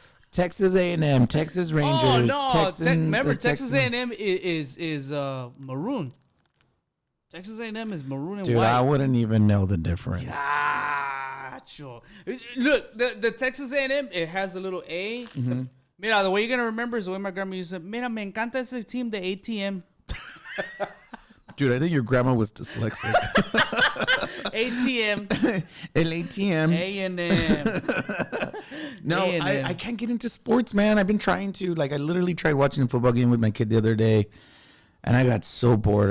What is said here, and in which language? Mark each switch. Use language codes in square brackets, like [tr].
[en] Texas A&M, Texas Rangers. Oh no! Remember, Texas A&M is maroon. Texas A&M is maroon and white. Dude, I wouldn't even know the difference. Sure. Look, the Texas A&M, it has a little A. Mm-hmm. [es] Mira, [en] the way you're gonna remember is the way my grandma used to. [es] Mira, me encanta ese team de ATM. [en] Dude, I think your grandma was dyslexic. ATM. [es] El ATM. [en] A&M. No, I can't get into sports, man. I've been trying to. Like, I literally tried watching a football game with my kid the other day, and I got so bored.